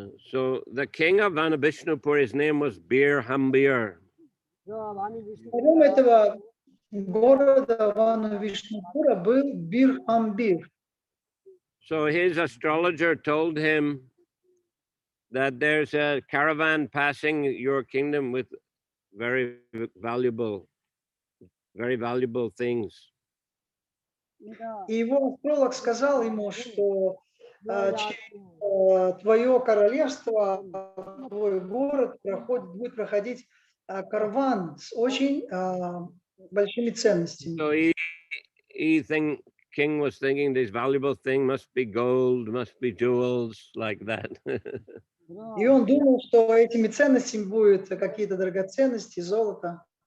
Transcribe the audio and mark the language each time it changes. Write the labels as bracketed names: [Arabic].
[English] So the king of Vana Vishnupur, his name was Bir Hambir. [Russian] Царем этого города Вану Вишнупура был Бир Амбир. [English] So his astrologer told him that there's a caravan passing your kingdom with very valuable things. [Russian] И его астролог сказал ему, что через твое королевство, твой город будет проходить караван с очень большими ценностями. [English] So king was thinking this valuable thing must be gold, must be jewels, like that. [Russian] И он думал, что этими ценностями будут какие-то драгоценности, золото.